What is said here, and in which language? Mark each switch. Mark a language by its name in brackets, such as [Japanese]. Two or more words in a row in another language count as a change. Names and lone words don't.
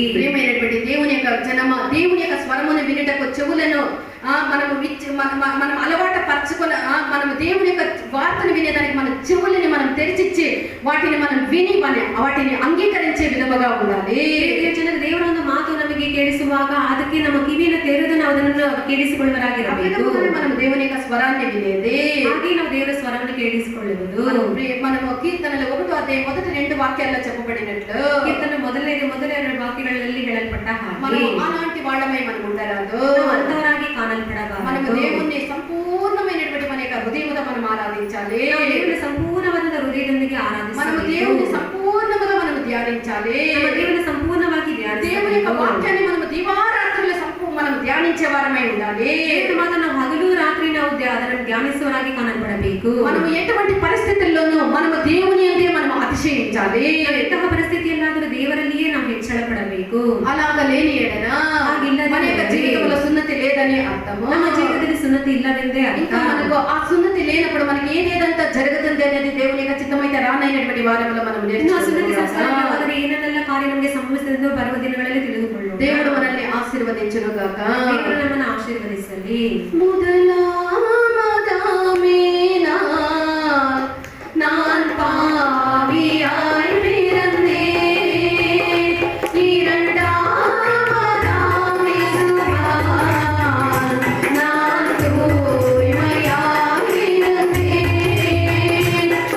[Telugu] ప్రియమైనటువంటి దేవుని యొక్క జనమ, దేవుని యొక్క స్వరమును వినుటకు చెవులను మనం అలవాటు పరచుకొని మనం దేవుని యొక్క వార్తను వినేదానికి మన చెవులని మనం తెరిచిచ్చి వాటిని మనం విని వాటిని అంగీకరించే విధముగా ఉండాలి. [Kannada] ಜನರು ದೇವರ ಒಂದು ಮಾತು ನಮಗೆ ಕೇಳಿಸುವಾಗ ಅದಕ್ಕೆ ನಮ್ಮ ಕಿವಿಯನ್ನು ತೆರೆದು ನಾವು ಅದನ್ನು ಕೇಳಿಸಿಕೊಳ್ಳುವರಾಗಿರಬೇಕು. [Telugu] మనం దేవుని యొక్క స్వరాన్ని వినేది. [Kannada] ಹಾಗೆ ನಾವು ದೇವರ ಸ್ವರವನ್ನು ಕೇಳಿಸಿಕೊಳ್ಳುವುದು. [Telugu] మనము కీర్తనలు 1వ అధ్యాయం మొదటి 2 వాక్యాల్లో చెప్పబడినట్లు [Kannada] ಕೀರ್ತನೆ ಮೊದಲ 2 ವಾಕ್ಯಗಳಲ್ಲಿ ಹೇಳಲ್ಪಟ್ಟ ಹಾಗೆ [Telugu] మనం అలాంటి వాళ్ళమై మనం ఉండరాదు. [Kannada] ನಾವು ಅಂತವರಾಗಿ ಕಾಣಲ್ಪಡಬಾರದು. [Telugu] మనము దేవుణ్ణి సంపూర్ణమైనటువంటి మన యొక్క హృదయముతో మనం ఆరాధించాలి. [Kannada] ನಾವು ದೇವರನ್ನು ಸಂಪೂರ್ಣವಾದ ಹೃದಯದೊಂದಿಗೆ [Telugu] మనము [Kannada] ಆರಾಧಿಸಬೇಕು. [Telugu] దేవుని సంపూర్ణముగా మనము ధ్యానించాలి. [Kannada] ನಮ್ಮ ದೇವರನ್ನು ಸಂಪೂರ್ಣವಾಗಿ [Telugu] దేవుని యొక్క వాక్యాన్ని మనము దివారాత్రులు మనం ధ్యానించే వారమై ఉండాలి. [Kannada] ದೇವರ ಮಾತನ್ನು ನಾವು ಹಗಲು ರಾತ್ರಿ ನಾವು ಅದನ್ನು ಧ್ಯಾನಿಸುವರಾಗಿ ಕಾಣಲ್ಪಡಬೇಕು. [Telugu] మనము ఎటువంటి పరిస్థితుల్లోనూ మనము దేవుని యందే మనము అతిశయించాలి. [Kannada] ಎಂತಹ ಪರಿಸ್ಥಿತಿಯಲ್ಲಾದರೂ ದೇವರಲ್ಲಿಯೇ ನಾವು ಹೆಚ್ಚಳ ಪಡಬೇಕು. [Telugu] అలాగ లేని ఎడన మన యొక్క జీవితంలో సున్నతి లేదని అర్థము. [Kannada] ನಮ್ಮ ಜೀವಿತದಲ್ಲಿ ಸುನ್ನತಿ ಇಲ್ಲವೆಂದೇ ಅರ್ಥ. [Telugu] ఇంకా మనకు ఆ సున్నతి లేనప్పుడు మనకి ఏదేదంతా జరుగుతుంది అనేది దేవుని యొక్క చిత్తమైతే రానైనటువంటి వారంలో మనం [Kannada] ಸುನ್ನತಿ ಸಂಸ್ಕಾರ [Telugu] నేర్చుకోవాలి. [Kannada] ಇಲ್ಲವಾದರೆ ಏನೆಲ್ಲ ಕಾರ್ಯ ನಮಗೆ ಸಂಭವಿಸಿದೆ ಬರುವ ದಿನಗಳಲ್ಲಿ ತಿಳಿದುಕೊಳ್ಳೋಣ. [Telugu] దేవుడు మనల్ని ఆశీర్వదించును గాక. [Kannada] ದೇವರು ನಮ್ಮನ್ನು ಆಶೀರ್ವದಿಸಲಿ. [Tamil] முதலாமதாமே நான் பாவியாய் பிறந்தேன், இரண்டாமதாமே நான் தூய்மையாய் இருந்தேன்,